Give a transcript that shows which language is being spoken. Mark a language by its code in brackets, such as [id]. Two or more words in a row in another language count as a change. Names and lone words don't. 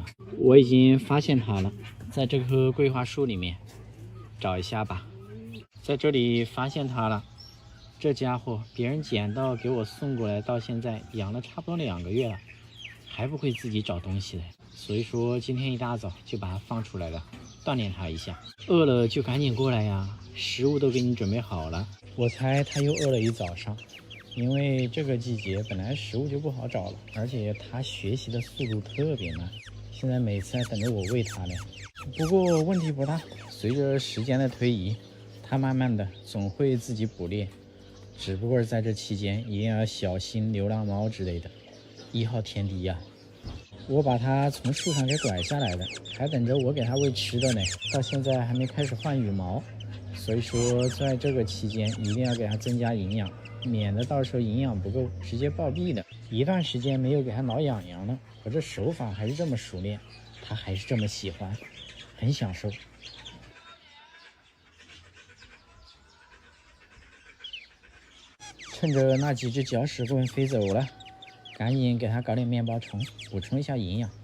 [zh] 我已經發現它了，在這棵桂花樹裡面，找一下吧。在這裡發現它了，這家伙別人撿到給我送過來，到現在養了差不多2個月了，還不會自己找東西來。所以說今天一大早就把它放出來了，鍛鍊它一下。餓了就趕緊過來呀，食物都給你準備好了。我猜它又餓了一早上，因為這個季節本來食物就不好找了，而且它學習的速度特別慢，現在每次還等着我餵它呢。不過問題不大，隨着時間的推移，它慢慢的總會自己捕獵，只不過在這期間一定要小心流浪貓之類的，1號天敵呀。我把它從樹上給拐下來了，還等着我給它餵吃的呢，到現在還沒開始換羽毛，所以說在這個期間一定要給它增加營養，免得到時候營養不夠直接暴斃的。一段時間沒有給它挠癢癢了，可這手法還是這麼熟練，它還是這麼喜歡，很享受。趁着那幾只搅屎棍飞走了，趕緊给它搞點面包蟲，補充一下營養。